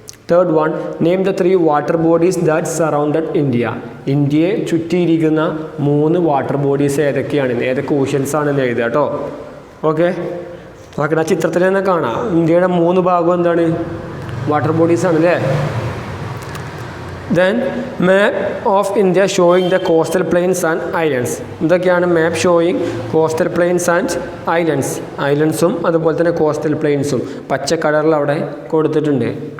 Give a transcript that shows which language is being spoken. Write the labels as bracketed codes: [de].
[en] Third one, name the 3 water bodies that surrounded India. [ml] ഇന്ത്യയെ ചുറ്റിയിരിക്കുന്ന 3 water bodies ഏതൊക്കെയാണ്, ഏതൊക്കെ oceans ആണെന്ന് എഴുതുക കേട്ടോ. ഓക്കെ, ഓക്കെ, ആ ചിത്രത്തിൽ തന്നെ കാണാം ഇന്ത്യയുടെ 3 ഭാഗവും എന്താണ് വാട്ടർ ബോഡീസ് ആണ് അല്ലേ. [en] Then map of India showing the coastal plains and islands. [ml] ഇതൊക്കെയാണ് [en] Map showing coastal plains and islands. [ml] ഐലൻഡ്സും അതുപോലെ തന്നെ കോസ്റ്റൽ പ്ലെയിൻസും പച്ച കളറിൽ അവിടെ കൊടുത്തിട്ടുണ്ട്.